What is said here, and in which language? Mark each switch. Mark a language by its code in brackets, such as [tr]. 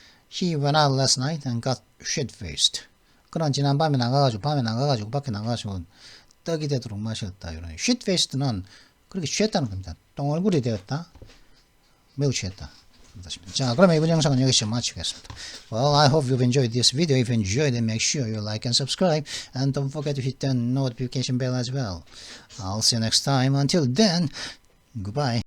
[en] He went out last night and got shit-faced. [ko] 그런 지난 밤에 나가가지고 밖에 나가가지고 떡이 되도록 마셨다. 이런 shit-faced는 그렇게 취했다는 겁니다. 똥얼굴이 되었다. 매우 취했다. 자, 그러면 이번 영상은 여기서 마치겠습니다. [en] Well, I hope you've enjoyed this video. If you enjoyed it, make sure you like and subscribe. And don't forget to hit the notification bell as well. I'll see you next time. Until then, goodbye.